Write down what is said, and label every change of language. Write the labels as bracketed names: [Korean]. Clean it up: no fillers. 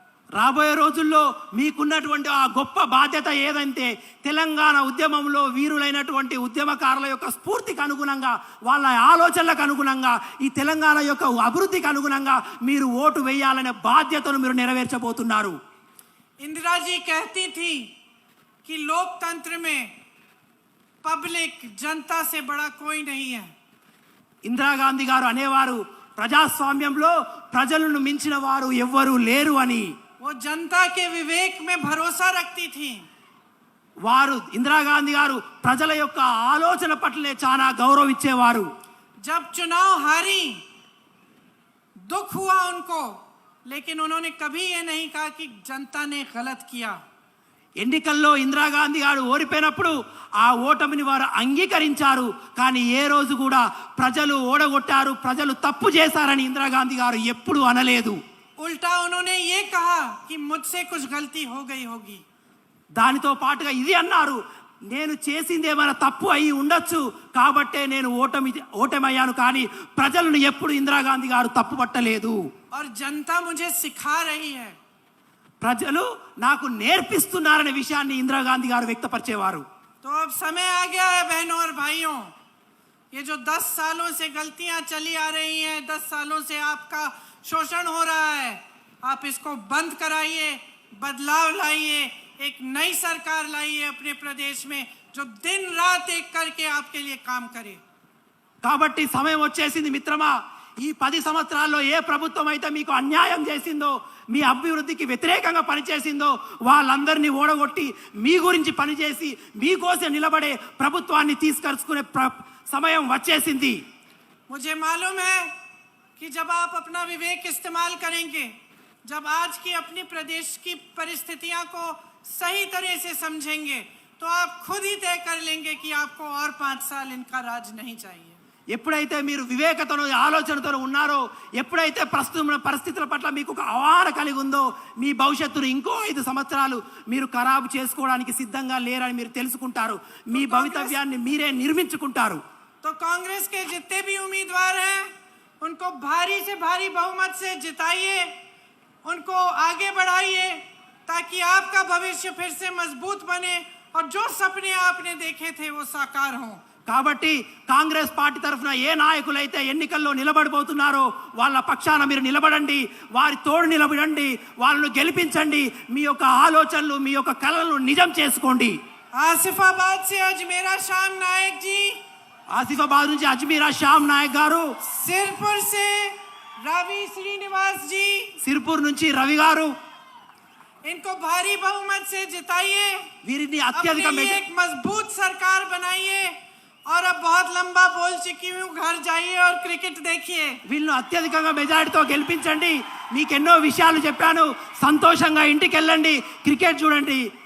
[Telugu] రాబోయే రోజుల్లో మీకున్నటువంటి ఆ గొప్ప బాధ్యత ఏదంటే తెలంగాణ ఉద్యమంలో వీరులైనటువంటి ఉద్యమకారుల యొక్క స్ఫూర్తికి అనుగుణంగా, వాళ్ళ ఆలోచనలకు అనుగుణంగా, ఈ తెలంగాణ యొక్క అభివృద్ధికి అనుగుణంగా మీరు ఓటు వేయాలనే బాధ్యతను మీరు నెరవేర్చబోతున్నారు. [Hindi] इंदिरा जी कहती थी कि लोकतंत्र में पब्लिक, जनता से बड़ा कोई नहीं है. [Telugu] ఇందిరాగాంధీ గారు అనేవారు ప్రజాస్వామ్యంలో ప్రజలను మించిన వారు ఎవ్వరూ లేరు అని. [Hindi] वो जनता के विवेक में भरोसा रखती थी. [Telugu] వారు ఇందిరాగాంధీ గారు ప్రజల యొక్క ఆలోచన పట్లనే చాలా గౌరవం ఇచ్చేవారు. [Hindi] जब चुनाव हारी, दुख हुआ उनको, लेकिन उन्होंने कभी ये नहीं कहा कि जनता ने गलत किया. [Telugu] ఎన్నికల్లో ఇందిరాగాంధీ గారు ఓడిపోయినప్పుడు ఆ ఓటమిని వారు అంగీకరించారు, కానీ ఏ రోజు కూడా ప్రజలు ఓడగొట్టారు, ప్రజలు తప్పు చేశారని ఇందిరాగాంధీ గారు ఎప్పుడూ అనలేదు. [Hindi] उल्टा उन्होंने ये कहा कि मुझसे कुछ गलती हो गई होगी. [Telugu] దానితో పాటుగా ఇది అన్నారు, నేను చేసింది ఏమైనా తప్పు అయి ఉండొచ్చు కాబట్టే నేను ఓటమయ్యాను, కానీ ప్రజలను ఎప్పుడు ఇందిరాగాంధీ గారు తప్పు పట్టలేదు. [Hindi] और जनता मुझे सिखा रही है. [Telugu] ప్రజలు నాకు నేర్పిస్తున్నారనే విషయాన్ని ఇందిరాగాంధీ గారు వ్యక్తపరిచేవారు. [Hindi] तो अब समय आ गया है बहनों और भाइयों, ये जो 10 सालों से गलतियां चली आ रही हैं, 10 सालों से आपका शोषण हो रहा है, आप इसको बंद कराइए, बदलाव लाइए, एक नई सरकार लाई है अपने प्रदेश में जो दिन रात एक करके आपके लिए काम करे। [Telugu] కాబట్టి సమయం వచ్చేసింది మిత్రమా, ఈ 10 సంవత్సరాల్లో ఏ ప్రభుత్వం అయితే మీకు అన్యాయం చేసిందో, మీ అభివృద్ధికి వ్యతిరేకంగా పనిచేసిందో వాళ్ళందరినీ ఓడగొట్టి మీ గురించి పనిచేసి మీకోసం నిలబడే ప్రభుత్వాన్ని తీసుకొచ్చుకునే సమయం వచ్చేసింది। [Hindi] मुझे मालूम है कि जब आप अपना विवेक इस्तेमाल करेंगे, जब आज की अपनी प्रदेश की परिस्थितियां को सही तरह से समझेंगे, तो आप खुद ही तय कर लेंगे कि आपको और 5 साल इनका राज नहीं चाहिए। [Telugu] ఎప్పుడైతే మీరు వివేకతోనూ ఆలోచనతోనూ ఉన్నారో, ఎప్పుడైతే ప్రస్తుత పరిస్థితుల పట్ల మీకు ఒక అవగాహన కలిగి ఉందో, మీ భవిష్యత్తును ఇంకో 5 సంవత్సరాలు మీరు ఖరాబు చేసుకోవడానికి సిద్ధంగా లేరని మీరు తెలుసుకుంటారు। మీ భవితవ్యాన్ని మీరే నిర్మించుకుంటారు। [Hindi] तो कांग्रेस के जितने भी उम्मीदवार हैं उनको भारी से भारी बहुमत से जिताइए, उनको आगे बढ़ाइए ताकि आपका भविष्य फिर से मजबूत बने और जो सपने आपने देखे थे वो साकार हों। [Telugu] కాబట్టి కాంగ్రెస్ పార్టీ తరఫున ఏ నాయకులైతే ఎన్నికల్లో నిలబడబోతున్నారో వాళ్ళ పక్షాన మీరు నిలబడండి, వారి తోడు నిలబడండి, వాళ్ళను గెలిపించండి, మీ యొక్క ఆలోచనలు మీ యొక్క కలలను నిజం చేసుకోండి। [Hindi] आसिफाबाद से अजमेरा श्याम नायक जी, [Telugu] ఆసిఫాబాద్ నుంచి అజ్మీరా శ్యామ్ నాయక్ గారు, [Hindi] सिरपुर से रवि श्रीनिवास जी, [Telugu] సిర్పూర్ నుంచి రవి గారు, [Hindi] इनको भारी बहुमत से जिताइए, [Telugu] వీరిని [Hindi] अपने [Telugu] అత్యధిక [Hindi] लिए एक मजबूत सरकार बनाइए। और अब बहुत लंबा बोल चुकी हूँ, घर जाइए और क्रिकेट देखिए। [Telugu] వీళ్ళను అత్యధికంగా మెజారిటీతో గెలిపించండి। మీకు ఎన్నో విషయాలు చెప్పాను, సంతోషంగా ఇంటికి వెళ్ళండి, క్రికెట్ చూడండి।